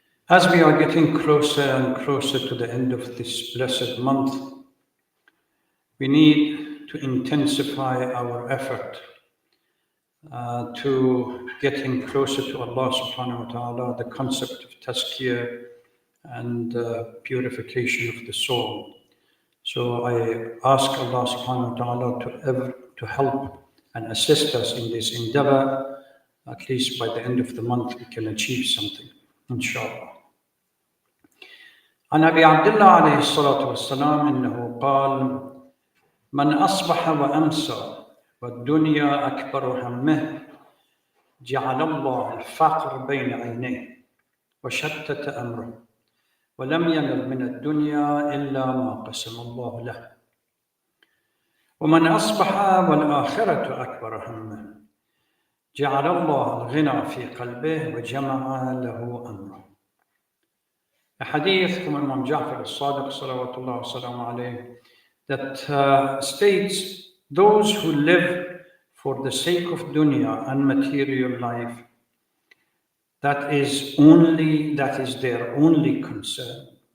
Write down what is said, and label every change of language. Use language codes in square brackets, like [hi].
[en] As we are getting closer and closer to the end of this blessed month, we need to intensify our effort to getting closer to Allah subhanahu wa ta'ala, the concept of tazkiyah and purification of the soul. So I ask Allah subhanahu wa ta'ala to help and assist us in this endeavor. At least by the end of the month we can achieve something, inshallah. [ar] عن أبي عبد الله عليه الصلاة والسلام إنه قال: من أصبح وأمسى والدنيا أكبر همه جعل الله الفقر بين عينيه وشتت أمره ولم ينل من الدنيا إلا ما قسم الله له. ومن أصبح والآخرة أكبر همه جعل الله الغنى في قلبه وجمع له أمره. [en] A hadith from Imam Ja'far al-Sadiq salawatullah wa salam alayhi that states those who live for the sake of dunya and material life, that is their only concern.